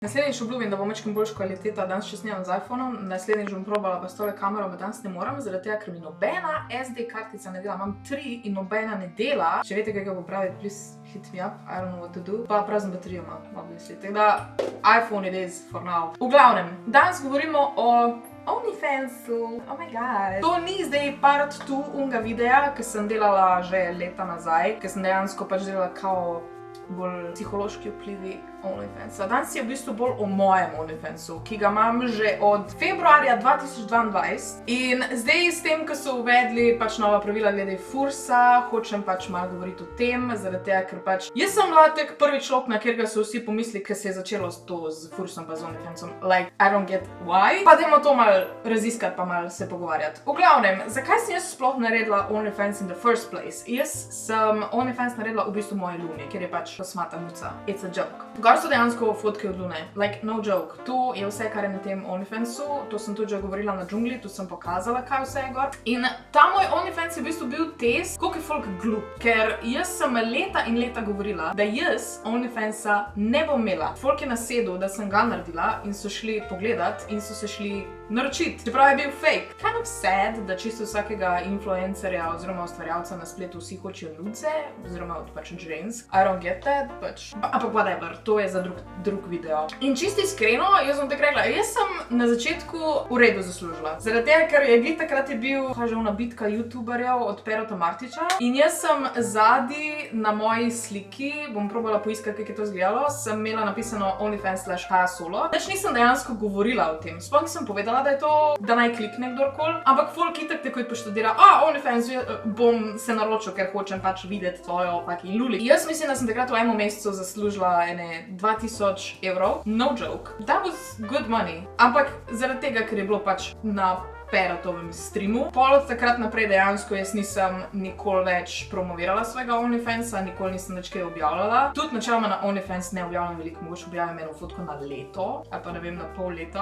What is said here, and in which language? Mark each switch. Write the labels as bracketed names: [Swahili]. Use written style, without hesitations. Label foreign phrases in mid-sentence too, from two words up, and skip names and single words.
[Slovenian] Naslednjič obljubim, da bo mečkim boljša kvaliteta, danes še snemam z iPhonom, naslednjič bom probala pa s tole kamero, pa danes ne moram, zaradi tega, ker mi nobena SD kartica ne dela. Imam 3 in nobena ne dela. Če veste, kaj ga popraviti, [English] please hit me up, I don't know what to do. [Slovenian] Pa prazen baterijo imam, obviously. Tako da, [English] iPhone it is for now. [Slovenian] V glavnem, danes govorimo o OnlyFansu. [English] Oh my god. [Slovenian] To ni zdaj part 2 unga videa, ki sem delala že leta nazaj, ki sem dejansko pač delala kao bolj psihološki vplivi OnlyFansa. Danes je v bistvu bolj o mojem OnlyFansu, ki ga imam že od februarja 2022 in zdaj s tem, ko so uvedli pač nova pravila glede fursa, hočem pač malo govoriti o tem, zaradi tega, ker pač jaz sem bila tak prvi človek, na katerega so vsi pomislili, ker se je začelo to z fursom pa z OnlyFansom. [English] Like, I don't get why. [Slovenian] Pa dajmo to malo raziskati pa malo se pogovarjati. V glavnem, zakaj sem jaz sploh naredila OnlyFans [English] in the first place? [Slovenian] Jaz sem OnlyFans naredila v bistvu moje Luni, ker je pač kosmata muca. [English] It's a joke. [Slovenian] Gor so dejansko fotke od Lune. [English] Like, no joke. [Slovenian] To je vse, kar je na tem OnlyFansu. To sem tudi že govorila na džungli, tu sem pokazala, kaj vse je gor. In ta moj OnlyFans je v bistvu bil test, koliko je folk glup. Ker jaz sem leta in leta govorila, da jaz OnlyFansa ne bom imela. Folk je nasedel, da sem ga naredila in so šli pogledat in so se šli naročiti. Čeprav je bil fake. [English] Kind of sad, [Slovenian] da čisto vsakega influencerja oziroma ustvarjalca na spletu vsi hočejo nude, oziroma od pač žensk. [English] I don't get that, [Slovenian] pač. Ampak whatever, to je za drug video. In čisto iskreno, jaz bom tako rekla, jaz sem na začetku v redu zaslužila. Zaradi tega, ker je glih takrat je bil kaževna bitka youtuberjev od Perota Martića in jaz sem zadnji na moji sliki, bom probala poiskati, kako je to izgledalo, sem imela napisano OnlyFans/HaSolo. Več nisem dejansko govorila o tem. Sploh nisem povedala, da je to, da naj klikne kdorkoli, ampak folk itak takoj poštudira, OnlyFans bom se naročil, ker hočem pač videti tvojo fucking luli. Jaz mislim, da sem takrat v enem mesecu zaslužila 2000 evrov. [English] No joke. That was good money. [Slovenian] Ampak zaradi tega, ker je bilo pač na Perotovem streamu. Pol od takrat naprej dejansko jaz nisem nikoli več promovirala svojega OnlyFansa, nikoli nisem več kaj objavljala. Tudi načeloma na OnlyFans ne objavljam veliko, mogoče objavljam eno fotko na leto, ali pa ne vem, na pol leta.